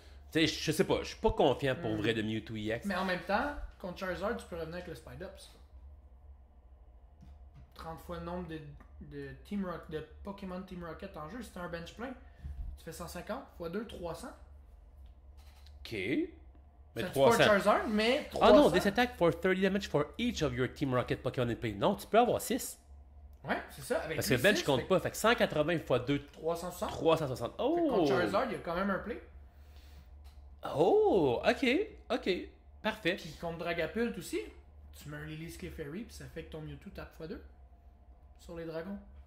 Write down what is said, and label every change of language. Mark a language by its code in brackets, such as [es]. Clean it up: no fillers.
[fr] Tu sais, je sais pas, je suis pas confiant pour vrai de Mewtwo EX. Mais en même temps, contre Charizard, tu peux revenir avec le Speed-Ups. 30 fois le nombre de Pokémon Team Rocket en jeu, si t'as un bench plein, tu fais 150 x2, 300. Ok. Mais Ça 300. pas Charizard, mais 300. Ah non, [en] this attack for 30 damage for each of your Team Rocket Pokémon in play. [fr] Non, tu peux avoir 6. Ouais, c'est ça. Avec Parce que le bench compte pas. Fait que 180 x 2, 360. 360. Oh! Fait que contre Charizard, il y a quand même un play. Oh! Ok, ok. Parfait. Puis contre Dragapult aussi, tu mets un Lily Clefairy, puis ça fait que ton Mewtwo tape x2 sur les dragons.